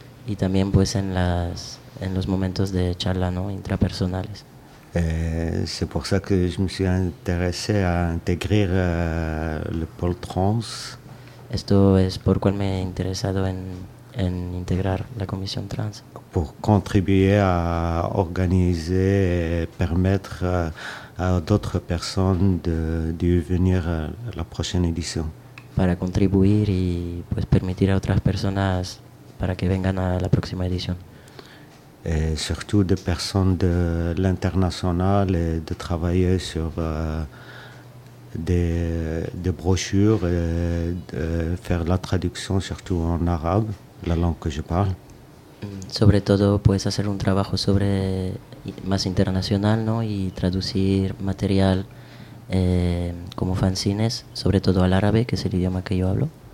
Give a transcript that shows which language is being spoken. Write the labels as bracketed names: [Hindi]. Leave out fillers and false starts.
[Spanish] Y también pues en los momentos de charla, ¿no? Intrapersonales. [French] Et c'est pour ça que je me suis intéressé à intégrer le pôle trans. [Spanish] Esto es por cual me he interesado en integrar la comisión trans. [French] Pour contribuer à organiser et permettre à d'autres personnes de venir à la prochaine édition. [Spanish] Para contribuir y pues permitir a otras personas para que vengan a la próxima edición. [French] Et surtout de personnes de l'international et de travailler sur des brochures et de faire la traduction surtout en arabe, la langue que je parle. [Spanish] Sobre todo puedes hacer un trabajo sobre más internacional, ¿no? Y traducir material como fanzines, sobre todo al árabe, que es el idioma que yo hablo.